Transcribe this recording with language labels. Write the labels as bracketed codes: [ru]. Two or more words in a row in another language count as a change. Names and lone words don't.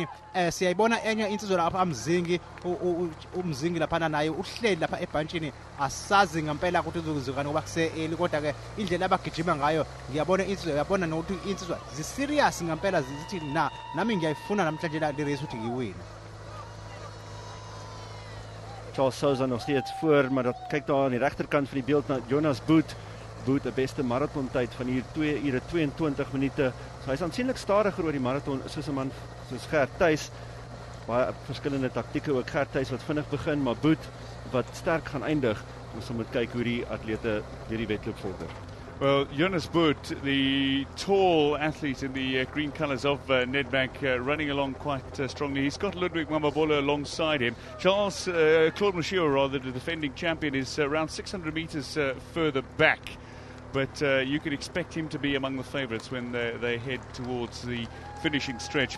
[zu] Siyayibona enye insizwa lapha amzingi umzingi laphana naye uhleli lapha ebhantshini asazi ngempela ukuthi uzenzekani ngoba kuse kodwa ke indlela abagijima ngayo ngiyabona insizwa uyabona nokuthi insizwa ziserious ngempela zithi nami ngiyayifuna namhlanje le race ukuthi ngiwine. [af] Charles Souza nog steeds voor, maar dat kyk daar aan die regterkant van die beeld na Jonas Boot. Boot die beste marathontyd van hier 2 ure 22 minute. So hy's aansienlik stadiger oor die marathon soos 'n man soos Gert Thuys. Baie verskillende taktieke ook Gert Thuys wat vinnig begin, maar Boot wat sterk gaan eindig. Ons moet kyk hoe die atlete deur die wedloop vorder. [en] Well, Jonas Boot, the tall athlete in the green colours of Nedbank, running along quite strongly. He's got Ludwig Mamabola alongside him. Charles, Claude Mouchiot, rather, the defending champion, is around 600 metres further back. But you can expect him to be among the favourites when they head towards the finishing stretch.